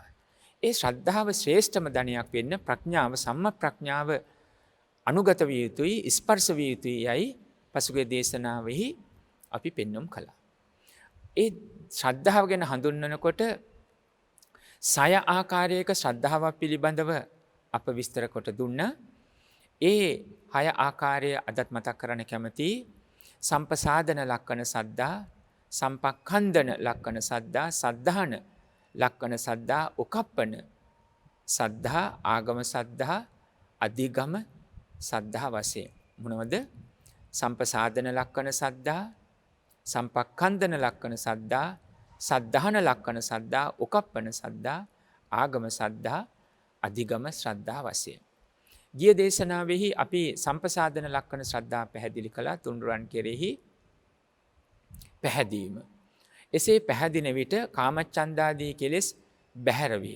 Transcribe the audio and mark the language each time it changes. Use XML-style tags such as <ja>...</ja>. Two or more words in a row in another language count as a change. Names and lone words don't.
<si>ඒ ශ්‍රද්ධාව ශ්‍රේෂ්ඨම ධනයක් වෙන්න ප්‍රඥාව, සම්ම ප්‍රඥාව අනුගත විය යුතුයි, ස්පර්ශ විය යුතුයි යයි පසුගිය දේශනාවෙහි අපි පෙන්වුම් කළා. ඒ ශ්‍රද්ධාව ගැන හඳුන්වනකොට සය ආකාරයක ශ්‍රද්ධාවක් පිළිබඳව අප විස්තර කොට දුන්නා. ඒ 6 ආකාරය අදත් මතක් කරන්න කැමතියි.</si> <pi>සම්පසාදන ලක්කන සද්ධා, සම්පක්ඛන්දන ලක්කන සද්ධා, සද්ධාන ලක්කන සද්ධා, උකප්පන සද්ධා, ආගම සද්ධා, අධිගම සද්ධා</pi> <si>වශයෙන්. මොනවද?</si> <pi>සම්පසාදන ලක්කන සද්ධා, සම්පක්ඛන්දන ලක්කන සද්ධා, සද්ධාන ලක්කන සද්ධා, උකප්පන සද්ධා, ආගම සද්ධා, අධිගම ශ්‍රද්ධා වශයෙන්.</pi> <si>ගිය දේශනාවෙහි අපි</si> <pi>සම්පසාදන ලක්කන</pi> <si>ශ්‍රද්ධා පැහැදිලි කළා. තුන්රුවන් කෙරෙහි පැහැදීම. එසේ පැහැදින විට කාමච්ඡන්දාදී කෙලෙස් බැහැරවීම.</si>